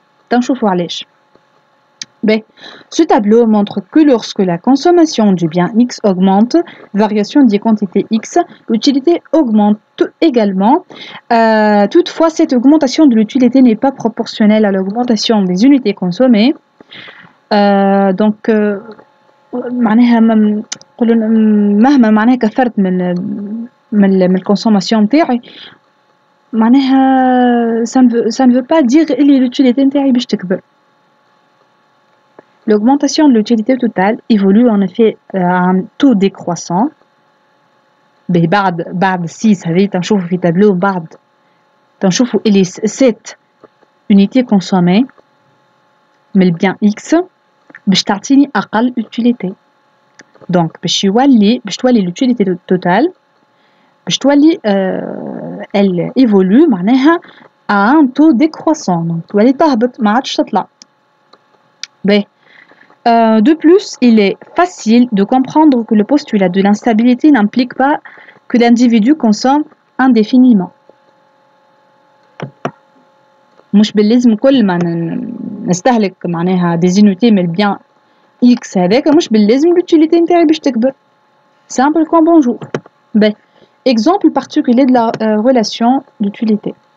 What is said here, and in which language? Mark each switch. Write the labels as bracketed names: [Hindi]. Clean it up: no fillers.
[Arabic] تنشوفوا علاش. B. [French] Ce tableau montre que lorsque la consommation du bien X augmente, variation des quantités X, l'utilité augmente également. Toutefois, cette augmentation de l'utilité n'est pas proportionnelle à l'augmentation des unités consommées. [Arabic] Donc, معناها مهما معناها كثرت من الكونسوماسيون نتاعي معناها ça ne veut pas dire اللي l'utilité نتاعي باش تكبر. [French] L'augmentation de l'utilité totale évolue en effet à un taux décroissant. [Arabic] بعد 6 هذه تنشوفوا في تابلو بعد تنشوفوا اللي 7 [French] unité consommée mais le bien X باش تعطيني أقل utilité. Donc باش تولي l'utilité totale باش تولي elle évolue معناها à un taux décroissant. [Arabic] Donc تولي تهبط ما عادش تطلع. [French] De plus, il est facile de comprendre que le postulat de l'instabilité n'implique pas que l'individu consomme indéfiniment. [Arabic] مش باللازم كل ما نستهلك معناها des unités من البيان X هذاك مش باللازم l'utilité نتاعي باش تكبر. [French] Simple comme bonjour. Exemple particulier de la relation d'utilité.